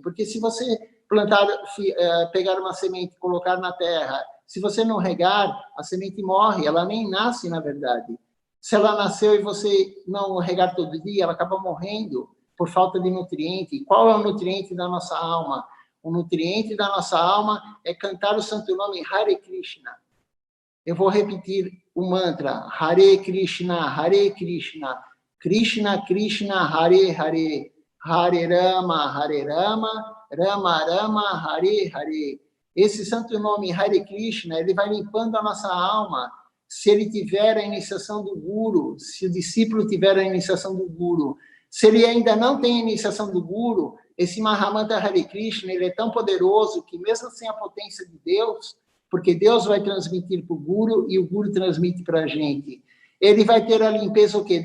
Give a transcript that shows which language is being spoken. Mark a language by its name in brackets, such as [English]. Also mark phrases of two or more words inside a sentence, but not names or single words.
[Portuguese] Porque se você pegar uma semente e colocar na terra, se você não regar, a semente morre, ela nem nasce, na verdade. Se ela nasceu e você não regar todo dia, ela acaba morrendo por falta de nutriente. Qual é o nutriente da nossa alma? O nutriente da nossa alma é cantar o santo nome Hare Krishna. Eu vou repetir o mantra [Sanskrit] Hare Krishna, Krishna Krishna, Hare Hare, Hare Rama, Rama Rama, Hare Hare. [Portuguese] Esse santo nome Hare Krishna, ele vai limpando a nossa alma. Se ele tiver a iniciação do Guru, se o discípulo tiver a iniciação do Guru, se ele ainda não tem a iniciação do Guru, esse Mahamantra Hare Krishna, ele é tão poderoso que mesmo sem a potência de Deus, porque Deus vai transmitir para o Guru e o Guru transmite para a gente, ele vai ter a limpeza o quê?